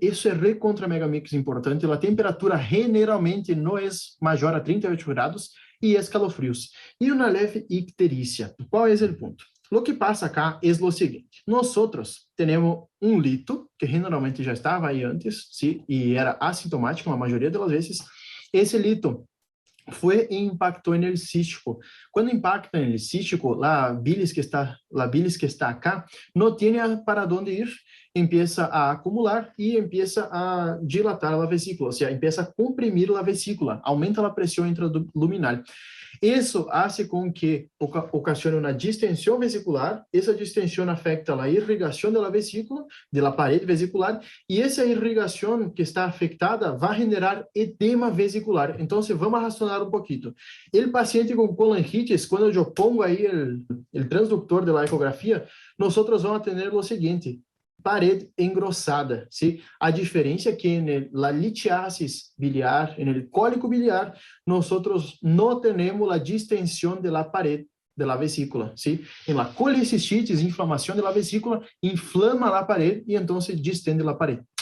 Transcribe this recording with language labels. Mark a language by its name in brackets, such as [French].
[Portuguese] Isso é recontra mega mix importante. A temperatura generalmente não é maior a 38 graus e escalofrios. E uma leve icterícia. Qual é o ponto? O que passa acá é o seguinte. Nós temos um lito, que generalmente já estava aí antes, sim, e era assintomático a maioria das vezes. Esse lito [Spanish] fue e impactó en el cístico. Cuando impacta en el cístico, la bilis que está acá no tiene para dónde ir, empieza a acumular y empieza a dilatar la vesícula, o sea, empieza a comprimir la vesícula, aumenta la presión intraluminal. [Portuguese] Isso hace com que ocasione uma distensão vesicular, essa distensão afeta a irrigação da vesícula, da parede vesicular, e essa irrigação que está afetada vai generar edema vesicular. Então, vamos racionar um pouquinho. O paciente com colangitis, quando eu pongo aí o transductor da ecografia, nós vamos ter o seguinte: parede engrossada, ¿sí? [Spanish] A diferencia es que en la litiasis biliar, en el cólico biliar, nosotros no tenemos la distensión de la pared de la vesícula, ¿sí? En la colecistitis, inflamación de la vesícula, inflama la pared y entonces distende la pared.